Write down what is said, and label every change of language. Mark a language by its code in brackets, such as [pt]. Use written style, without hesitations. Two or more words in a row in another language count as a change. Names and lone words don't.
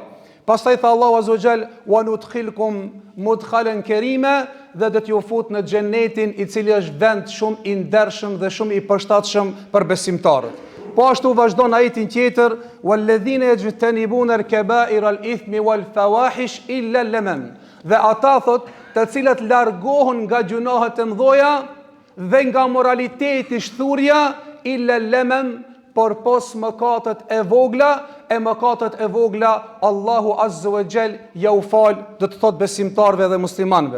[sq] Pastaj tha [ar] الله عز وجل: وندخلكم مدخلا كريما, [sq] dhe do t'ju fut në xhenetin i cili është vend shumë i ndershëm dhe shumë i përshtatshëm për besimtarët. Po ashtu vazhdon ajetin tjetër: [ar] والذين يجتنبون كبائر الإثم والفواحش إلا اللمم. [sq] Dhe ata, thot, të cilët largohen nga gjunahet e mëdha dhe nga moraliteti shturja, [ar] إلا اللمم, [sq] por pos mëkatet e vogla, e mëkatet e vogla [ar] الله عز وجل [sq] ja u fal, do të thot besimtarve dhe muslimanëve.